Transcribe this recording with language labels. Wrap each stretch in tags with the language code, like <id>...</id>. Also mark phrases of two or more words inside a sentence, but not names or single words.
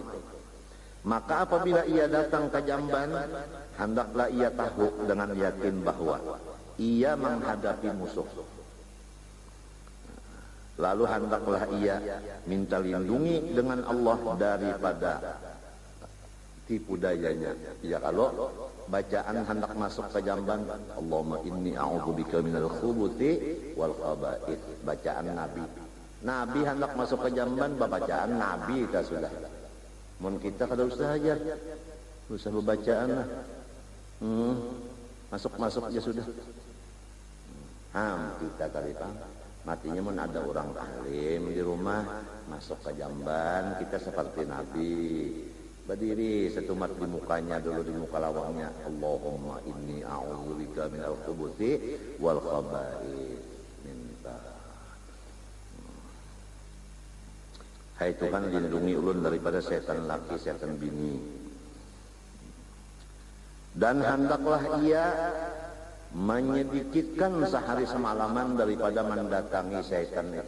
<ms>Maka apabila ia datang ke jamban, hendaklah ia tahu dengan yakin bahwa ia menghadapi musuh. Lalu hendaklah ia minta lindungi dengan Allah daripada tipu dayanya.</ms> <bjn>Ya kalau bacaan hendak masuk ke jamban,</bjn> <ar>اللهم إني أعوذ بك من الخبث والخبائث.</ar> <bjn>Bacaan Nabi. Nabi hendak masuk ke jamban, bacaan Nabi kita sudah. Mun kita kada usah aja, usah bacaan lah. Masuk aja sudah. Kita kali pak Matinya mun ada orang alim di rumah, masuk ke jamban, kita seperti Nabi. Berdiri setumat di mukanya dulu, di muka lawangnya.</bjn> <ar>اللهم إني أعوذ بك من الخبث والخبائث.</ar> <bjn>Minta. Hai Tuhan, lindungi ulun daripada setan laki, setan bini.</bjn> <ms>Dan hendaklah ia menyedikitkan sehari semalaman daripada mendatangi setan itu.</ms>